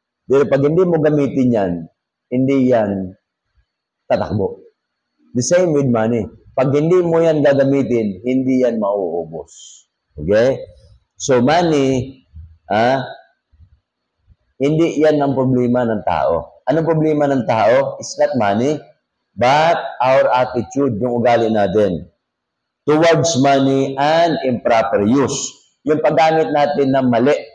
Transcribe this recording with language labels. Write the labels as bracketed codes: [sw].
[tl] Pero pag hindi mo gamitin yan, hindi yan tatakbo. [en] The same with money. [tl] Pag hindi mo yan gagamitin, hindi yan mauubos. Okay? So money, hindi yan ang problema ng tao. Anong problema ng tao? [en] It's not money, but our attitude, [tl] yung ugali natin [en] towards money and improper use. [tl] Yung paggamit natin ng mali.